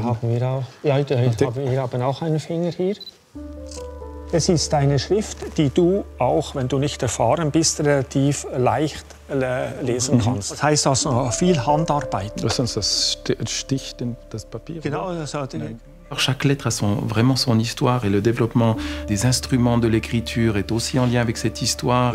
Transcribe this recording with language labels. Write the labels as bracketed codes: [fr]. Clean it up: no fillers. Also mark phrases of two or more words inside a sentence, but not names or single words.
[de] Haben wir auch, ja, wir haben auch einen Finger hier. Es ist eine Schrift, die du, auch wenn du nicht erfahren bist, relativ leicht lesen kannst. Das heißt also viel Handarbeit. Das sticht in das Papier. Genau, [fr] Chaque lettre a vraiment son histoire et le développement des instruments de l'écriture est aussi en lien avec cette histoire.